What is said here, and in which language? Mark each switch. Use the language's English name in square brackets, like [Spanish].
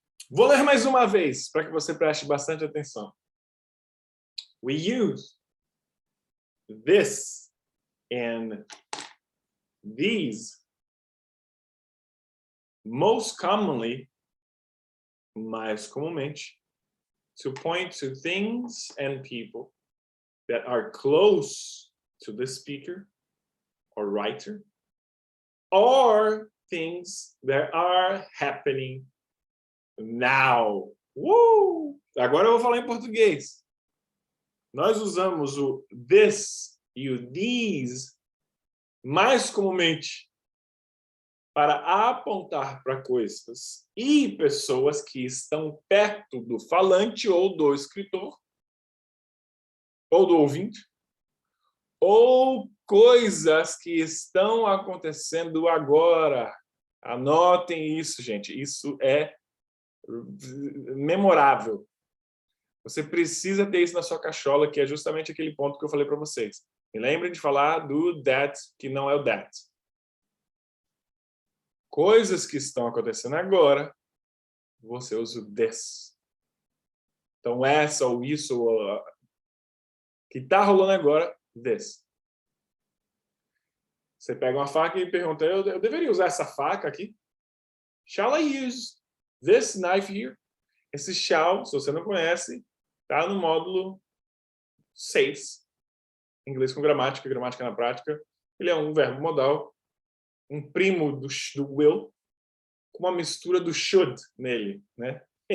[Portuguese] Vou ler mais uma vez, para que você preste bastante atenção. [English] We use this and these most commonly, [Portuguese] mais comumente, [English] to point to things and people that are close to the speaker or writer, or things that are happening now. [Portuguese] Agora eu vou falar em português. Nós usamos o this e o these mais comumente para apontar para coisas e pessoas que estão perto do falante ou do escritor, ou do ouvinte, ou coisas que estão acontecendo agora. Anotem isso, gente. Isso é memorável. Você precisa ter isso na sua cachola, que é justamente aquele ponto que eu falei para vocês. E lembrem de falar do that, que não é o that. Coisas que estão acontecendo agora, você usa o this. Então, essa ou isso ou que está rolando agora, this. Você pega uma faca e pergunta, eu deveria usar essa faca aqui? [English] Shall I use this knife here? [Portuguese] Esse shall, se você não conhece, está no módulo 6. Inglês com gramática, gramática na prática. Ele é um verbo modal, um primo do will, com uma mistura do should nele, né?